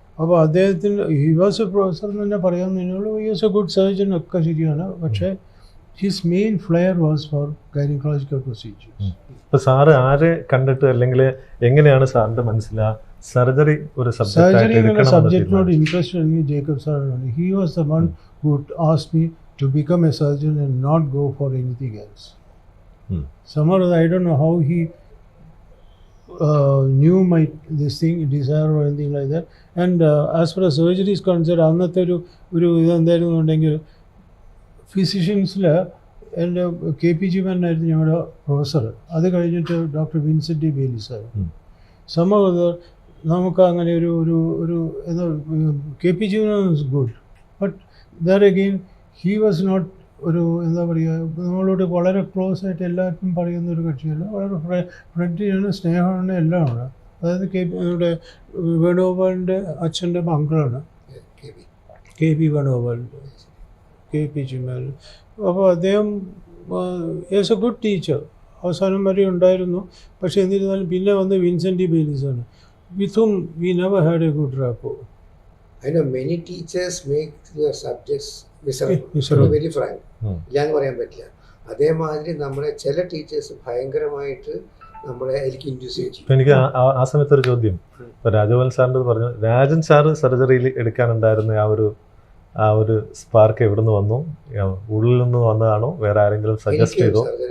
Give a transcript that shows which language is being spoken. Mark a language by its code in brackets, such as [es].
[ml] അപ്പോൾ അദ്ദേഹത്തിന് [en] he was a professor [ml] എന്ന് തന്നെ പറയാമെന്നുള്ളൂ. [en] he was a good surgeon [ml] ഒക്കെ ശരിയാണ്. [en] പക്ഷേ his main flair was for gynaecological procedures. [ml] ഇപ്പോൾ സാറ് ആരെ കണ്ടിട്ട് അല്ലെങ്കിൽ എങ്ങനെയാണ് സാറിൻ്റെ മനസ്സിലാ സർജറി ഒരു സബ്ജക്റ്റിനോട് ഇൻട്രസ്റ്റ് ആണെങ്കിൽ ജേക്കബ് സാറാണ്. [en] He was the one who asked me to become a surgeon and not go for anything else. Somehow I don't know how he knew my this thing desire or anything like that. And as far as surgery is concerned, [ml] അന്നത്തെ ഒരു ഇതെന്തായിരുന്നു ഉണ്ടെങ്കിൽ ഫിസിഷ്യൻസിൽ എൻ്റെ KPG ആയിരുന്നു ഞങ്ങളുടെ professor. അത് കഴിഞ്ഞിട്ട് doctor Vincent ബേലി sir. സംഭവം നമുക്ക് അങ്ങനെ ഒരു എന്താ [en] KPG was good. But there again he was not [ml] ഒരു എന്താ പറയുക നമ്മളോട് വളരെ ക്ലോസ് ആയിട്ട് എല്ലാവർക്കും പറയുന്ന ഒരു കക്ഷിയല്ല. വളരെ ഫ്രണ്ട്ലിയാണ്, സ്നേഹമാണ്, എല്ലാമാണ്. അതായത് നമ്മുടെ വേണുഗോപാലിൻ്റെ അച്ഛൻ്റെ മംഗളാണ് KP വേണുഗോപാലിൻ്റെ KP ചിമ്മൽ. അപ്പോൾ അദ്ദേഹം [en] Is a good teacher. [ml] അവസാനം വരെ ഉണ്ടായിരുന്നു. പക്ഷേ എന്നിരുന്നാലും പിന്നെ വന്ന് Vincent ബേലീസാണ്. [en] With hmm we never had a good rapport. I know many teachers make their subjects miserable. Very frank. [ml] ഇല്ലാന്ന് പറയാൻ പറ്റില്ല. അതേമാതിരി നമ്മുടെ ചില ടീച്ചേഴ്സ് ഭയങ്കരമായിട്ട് നമ്മളെ എനിക്ക് ഇൻഡ്യൂസ് ചെയ്യും. എനിക്ക് ആ സമയത്ത് ഒരു ചോദ്യം, ഇപ്പോൾ രാജഗോപാൽ സാറിൻ്റെ പറഞ്ഞു, രാജൻ സാറ് സർജറിയിൽ എടുക്കാനുണ്ടായിരുന്ന ആ ഒരു സ്പാർക്ക് എവിടെ നിന്ന് വന്നു? ഉള്ളിൽ നിന്ന് വന്നതാണോ വേറെ ആരെങ്കിലും സജസ്റ്റ് ചെയ്തോ?